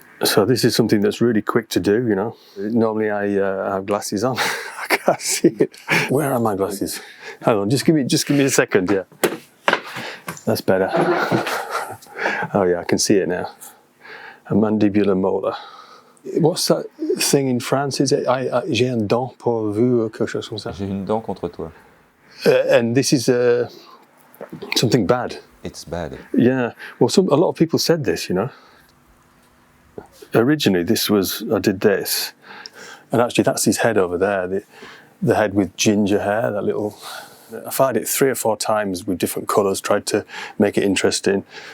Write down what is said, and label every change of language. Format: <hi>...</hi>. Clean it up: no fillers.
<en>So this is something that's really quick to do, you know. Normally I have glasses on. I can't see it. Where are my glasses? Hang on, just give me a second, yeah. That's better. Oh yeah, I can see it now. A mandibular molar. What's that thing in France? Is it</en> <fr>j'ai un dent pour vous, quelque chose comme ça? J'ai une dent contre toi.</fr> <en>And this is something bad. It's bad. Yeah. Well, a lot of people said this, you know. Originally, I did this, and actually that's his head over there. The head with ginger hair, that little. I tried it 3 or 4 times with different colours, tried to make it interesting.</en>